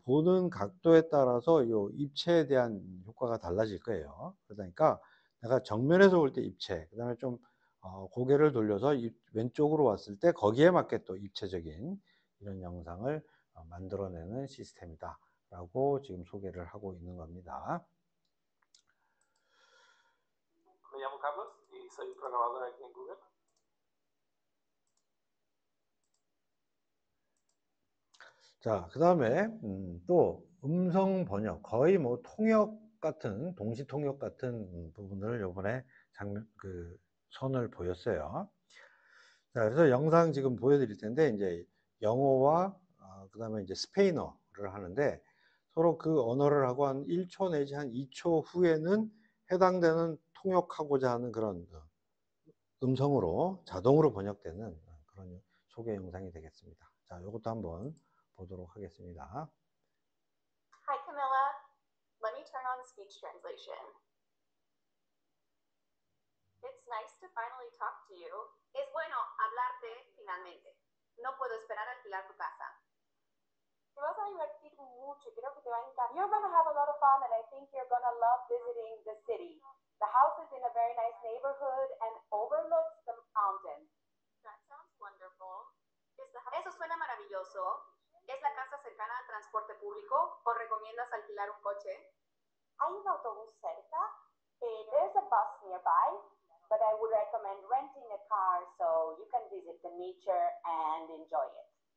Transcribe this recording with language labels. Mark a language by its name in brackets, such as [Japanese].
[Korean] 보는 각도에 따라서 이 입체에 대한 효과가 달라질 거예요. 그러니까 내가 정면에서 볼 때 입체, 그 다음에 좀 고개를 돌려서 왼쪽으로 왔을 때 거기에 맞게 또 입체적인 이런 영상을 만들어내는 시스템이다 라고 지금 소개를 하고 있는 겁니다. [Spanish] Me llamo Carlos y soy programador aquí en Google. [Korean] 자, 그 다음에 또 음성 번역, 거의 뭐 통역 같은, 동시 통역 같은 부분을 요번에 선을 보였어요. 자, 그래서 영상 지금 보여드릴 텐데, 이제 영어와 그 다음에 이제 스페인어를 하는데, 서로 그 언어를 하고 한 1초 내지 한 2초 후에는 해당되는 통역하고자 하는 그런 음성으로 자동으로 번역되는 그런 소개 영상이 되겠습니다. 자, 이것도 한번 보도록 하겠습니다. [English] Hi, Camilla. Let me turn on speech translation. It's nice to finally talk to you. [Spanish] Es bueno hablarte finalmente. No puedo esperar a alquilar tu casa. Te vas a divertir mucho, creo que te va a encantar. [English] You're going to have a lot of fun and I think you're going to love visiting the city. The house is in a very nice neighborhood and overlooks the mountain. That sounds wonderful. [Spanish] Eso suena maravilloso. ¿Es la casa cercana al transporte público o recomiendas alquilar un coche? Hay un autobús cerca. [English] There's a bus nearby, but I would recommend renting a car so you can visit the nature and enjoy it.